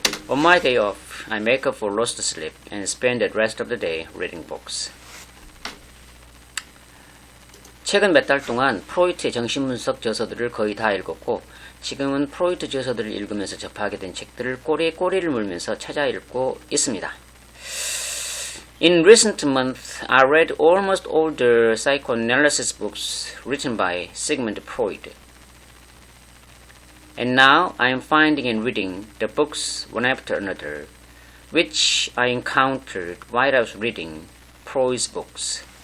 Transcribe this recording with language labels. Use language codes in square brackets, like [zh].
[en] On my day off, I make up for lost sleep and spend the rest of the day reading books. [ko] 최근 몇 달 동안 프로이트의 정신분석 저서들을 거의 다 읽었고 지금은 프로이트 저서들을 읽으면서 접하게 된 책들을 꼬리에 꼬리를 물면서 찾아 읽고 있습니다. [en] In recent months, I read almost all the psychoanalysis books written by Sigmund Freud. And now I am finding and reading the books one after another, which I encountered while I was reading Freud's books.